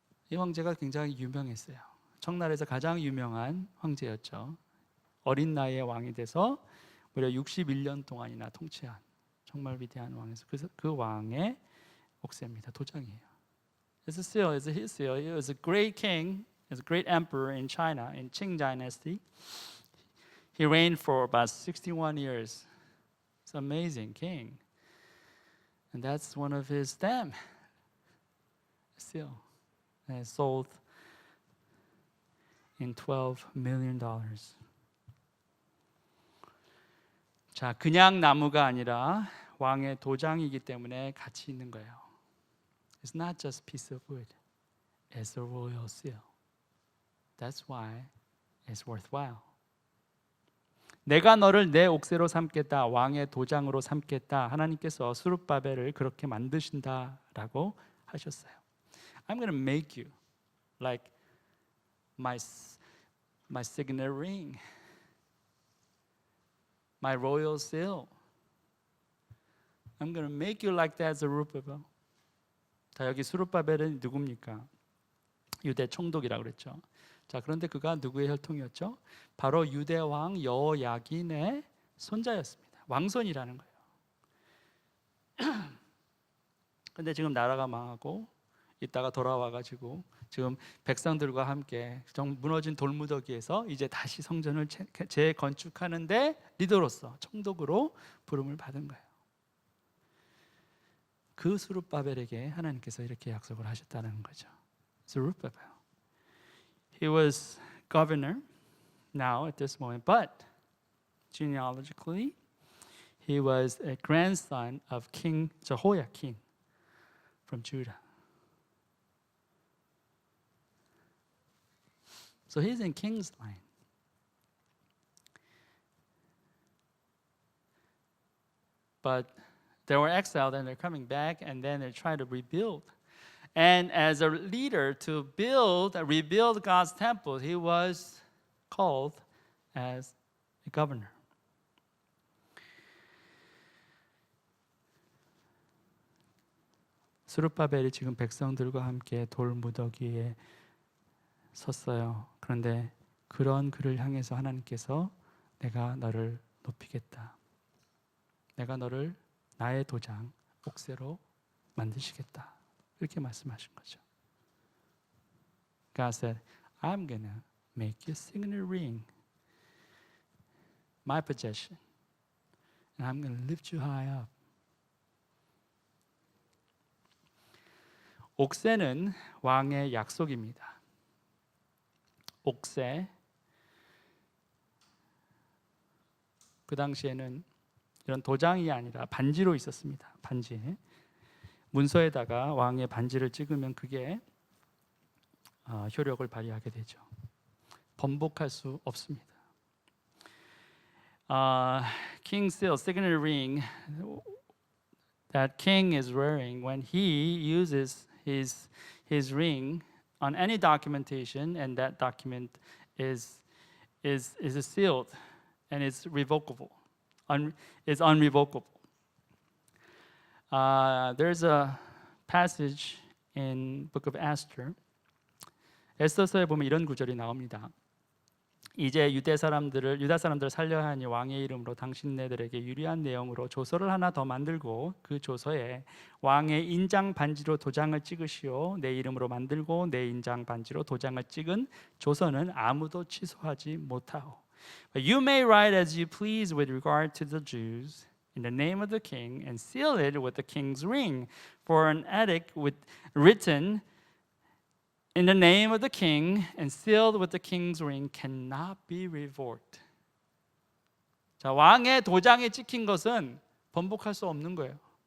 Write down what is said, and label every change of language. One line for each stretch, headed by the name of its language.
Korean: 이 황제가 굉장히 유명했어요. 청나라에서 가장 유명한 황제였죠. 어린 나이에 왕이 돼서 무려 61년 동안이나 통치한 정말 위대한 왕에서 그 왕의 옥새입니다. 도장이에요.
English: It's a seal. It's a his seal. He was a great king. He was a great emperor in China in Qing Dynasty. He reigned for about 61 years. It's an amazing king. And that's one of his stamp seal. And it sold in $12 million.
Korean: 자, 그냥 나무가 아니라 왕의 도장이기 때문에 가치 있는 거예요.
English: It's not just a piece of wood. It's a royal seal. That's why it's worthwhile.
Korean: 내가 너를 내 옥새로 삼겠다, 왕의 도장으로 삼겠다. 하나님께서 스룹바벨을 그렇게 만드신다라고 하셨어요.
English: I'm going to make you like my signet ring, my royal seal. I'm going to make you like that, Zerubbabel.
Korean: 자, 여기 스룹바벨은 누굽니까? 유대 총독이라고 그랬죠. 자, 그런데 그가 누구의 혈통이었죠? 바로 유대 왕 여호야긴의 손자였습니다. 왕손이라는 거예요. 근데 지금 나라가 망하고 이따가 돌아와가지고 지금 백성들과 함께 무너진 돌무더기에서 이제 다시 성전을 재건축하는데 리더로서 총독으로 부름을 받은 거예요. 그 스룹바벨에게 하나님께서 이렇게 약속을 하셨다는 거죠.
English: Zerubbabel. He was governor now at this moment, but genealogically, he was a grandson of King Jehoiakim from Judah. So he's in king's line. But they were exiled and they're coming back and then they're trying to rebuild. And as a leader to rebuild God's temple, he was called as a governor.
Korean: 스룹바벨이 지금 백성들과 함께 돌무더기에 섰어요. 그런데 그런 그를 향해서 하나님께서 내가 너를 높이겠다. 내가 너를 나의 도장, 옥새로 만드시겠다. 이렇게 말씀하신 거죠.
English: God said, I'm gonna make you a signet ring, my possession, and I'm gonna lift you high up.
Korean: 옥새는 왕의 약속입니다. 옥새, 그 당시에는 이런 도장이 아니라 반지로 있었습니다. 반지. 문서에다가 왕의 반지를 찍으면 그게 효력을 발휘하게 되죠. 번복할 수 없습니다.
English: King's seal, signet ring that king is wearing, when he uses his ring on any documentation, and that document is sealed and it's revocable, is unrevocable. There's a passage in Book of Esther.
Korean: 에스더서에 보면 이런 구절이 나옵니다. 이제 유다 사람들을 살려야 하니 왕의 이름으로 당신네들에게 유리한 내용으로 조서를 하나 더 만들고 그 조서에 왕의 인장 반지로 도장을 찍으시오. 내 이름으로 만들고 내 인장 반지로 도장을 찍은 조서는 아무도 취소하지 못하오.
English: But you may write as you please with regard to the Jews in the name of the king and seal it with the king's ring. For an edict written in the name of the king and sealed with the king's ring cannot be revoked.
Korean: 자, 왕의 도장에 찍힌 것은 번복할 수 없는 거예요.